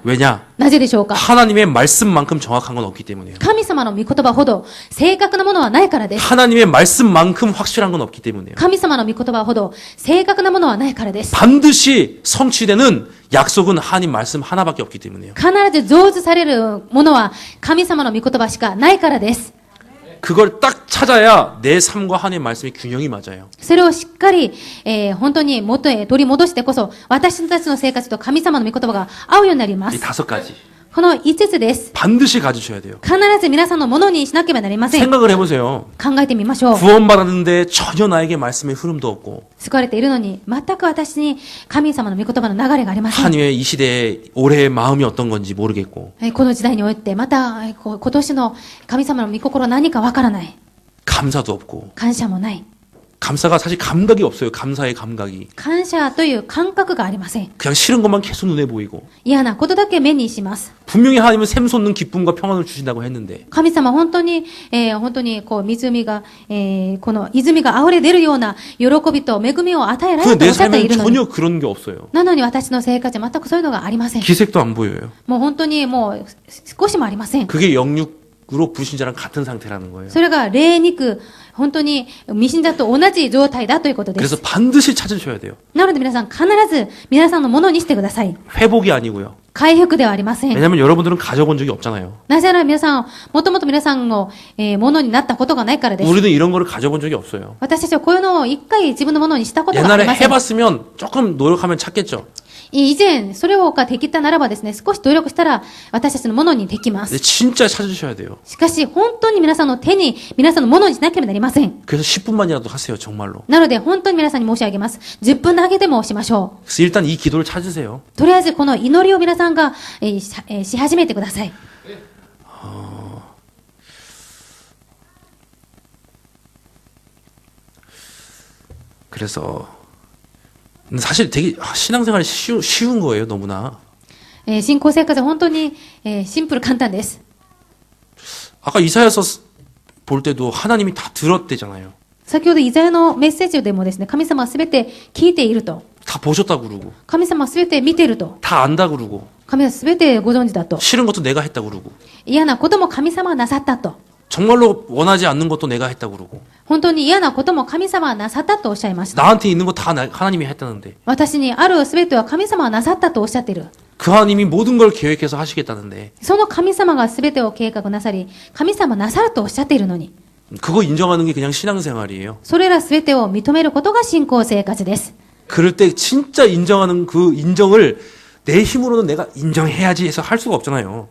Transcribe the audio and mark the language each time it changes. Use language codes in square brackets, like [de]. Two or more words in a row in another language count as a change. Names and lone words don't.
[ko] 왜냐? [ja] なぜでしょうか？ [ko] 하나님의 말씀만큼 정확한 건 없기 때문이에요. [ja] 神様の御言葉ほど正確なものはないからです。 [ko] 하나님의 말씀만큼 확실한 건 없기 때문이에요. [ja] 神様の御言葉ほど正確なものはないからです。 [ko] 반드시 성취되는 약속은 하나님 말씀 하나밖에 없기 때문이에요. [ja] 必ず成就されるものは神様の御言葉しかないからです。 [ko] 그걸 딱 찾아야 내 삶과 하나님의 말씀의 균형이 맞아요. [ja] それをしっかり、本当に元へ取り戻してこそ私たちの生活と神様の御言葉が合うようになりま [ko] 이 [ja] す。 [ko] 5가지. [ja] この5つです。 [ko] 반드시 가지셔야 돼요. [ja] 必ず皆さんのものにしなければなりません。 [ko] 생각을 해보세요. [ja] 考えてみましょう。 [ko] 구원받았는데 전혀 나에게 말씀의 흐름도 없고 [ja] 救われているのに、全く私に神様の御言葉の流れがありません。 [ko] 하나님의 이 시대에 올해의 마음이 어떤 건지 모르겠고 [ja] この時代において、また今年の神様の御心は何かわからない。 [ko] 감사도 없고 [ja] 感謝もない。 [ko] 감사가 사실 감각이 없어요. 감사의 감각이 [ja] 感謝という感覚がありません。 [ko] 그냥 싫은 것만 계속 눈에 보이고 [ja] 嫌なことだけ目にします。 [ko] 분명히 하나님은 샘솟는 기쁨과 평안을 주신다고 했는데 [ja] 神様本当に、こう湖が、この泉が溢れ出るような喜びと恵みを与えられると [ko] 내 [ja] おっしゃってい [ko] 삶에는 [ja] るのに、 [ko] 전혀 그런 게 없어요. [ja] なのに私の生活は全くそういうのがありません。 [ko] 기색도 안 보여요. [ja] もう本当にもう少しもありません。 [ko] 그게 영육으로 불신자랑 같은 상태라는 거예요. [ja] それが霊肉、本当に未信者と同じ状態だということで [ko] 그래서 [ja] す。 [ko] 반드시 찾으셔야 돼요. [ja] なので皆さん必ず皆さんのものにしてください。 [ko] 회복이 아니고요. [ja] 回復ではありません。 [ko] 왜냐하면 여러분들은 가져본 적이 없잖아요. [ja] なぜなら皆さん、もともと皆さんの、ものになったことがないからです。 [ko] 우리는 이런 거를 가져본 적이 없어요. [ja] 私たちはこういうのを一回自分のものにしたことがあり [ko] 옛날에 [ja] ません。 [ko] 해봤으면 조금 노력하면 찾겠죠. [ja] 以前、それができたならばですね、少し努力したら私たちのものにできま [ko] 근데 [ja] す。 [ko] 진짜 찾으셔야 돼요. [ja] しかし、本当に皆さんの手に、皆さんのものにしなければなりません。 [ko] 그래서 10분만이라도 하세요. 정말로. [ja] なので、本当に皆さんに申し上げます。10分だけでもしましょ [ko] 그래서 일단 이 기도를 찾으세요. [ja] う。とりあえず、この祈りを皆さんが、し始めてください。 [ko] 그래서 근데 사실 되게 신앙생활이 쉬운 거예요. 너무나. [ja] 信仰生活は本当に、シンプル簡単です。 [ko] 아까 이사야서 볼 때도 하나님이 다 들었대잖아요. [ja] 先ほどイザヤのメッセージでもですね、神様はすべて聞いていると。 [ko] 다 보셨다 그러고 [ja] 神様はすべて見ていると。 [ko] 다 안다 그러고 [ja] 神様はすべてご存知だと。 [ko] 싫은 것도 내가 했다 그러고 [ja] 嫌なことも神様はなさったと。 [ko] 정말로 원하지 않는 것도 내가 했다 그러고 [ja] 本当に嫌なことも神様はなさったとおっしゃいました。 [ko] 나한테 있는 거 다 하나님이 했다는데 [ja] 私にあるすべては神様はなさったとおっしゃっている。 [ko] 그 하나님이 모든 걸 계획해서 하시겠다는데 [ja] その神様がすべてを計画なさり、神様なさるとおっしゃっているのに、 [ko] 그거 인정하는 게 그냥 신앙생활이에요. [ja] それらすべてを認めることが信仰生活です。 [ko] 그럴 때 진짜 인정하는 그 인정을 내 힘으로는 내가 인정해야지 해서 할 수가 없잖아요.